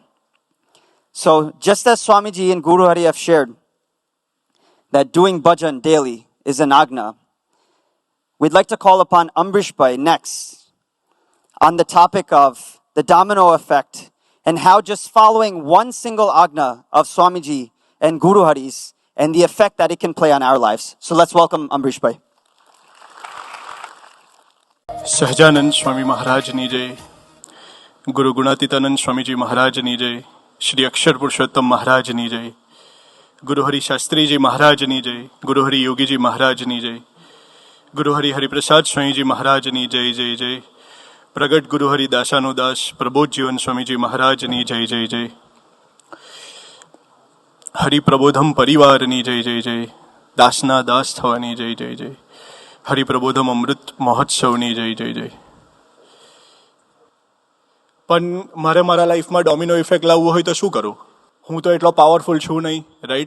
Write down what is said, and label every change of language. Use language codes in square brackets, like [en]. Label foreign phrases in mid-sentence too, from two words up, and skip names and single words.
[en] So just as Swamiji and Guru Hari have shared that doing bhajan daily is an agna, we'd like to call upon Ambrish Bhai next on the topic of the domino effect and how just following one single agna of Swamiji and Guru Hari's and the effect that it can play on our lives. So let's welcome Ambrish Bhai. [gu] સહજાનંદ સ્વામી મહારાજ ની જય, ગુરુ ગુણાતીતાનંદ સ્વામી જી મહારાજ ની જય, શ્રી અક્ષર પુરુષોત્તમ મહારાજ ની જય, ગુરુ હરિ શાસ્ત્રી જી મહારાજ ની જય, ગુરુ હરિ યોગી જી મહારાજ ની જય, ગુરુ હરિ હરિપ્રસાદ સ્વામી જી મહારાજ ની જય જય જય, પ્રગટ ગુરુ હરિ દાસાનુદાસ પ્રબોધ જીવન સ્વામી જી મહારાજ ની જય જય જય जय, प्रगट गुरु हरि दासानुदास प्रबोध जीवन स्वामी जी महाराज नी जय जय जय. હરિપ્રબોધમ પરિવારની જય જય જય, દાસના દાસ થવાની જય જય જય, હરિપ્રબોધમ અમૃત મહોત્સવની જય જય જય. પણ મારે મારા લાઈફમાં [en] domino effect [gu] લાવવો હોય તો શું કરું? હું તો એટલો પાવરફુલ છું નહીં, રાઈટ?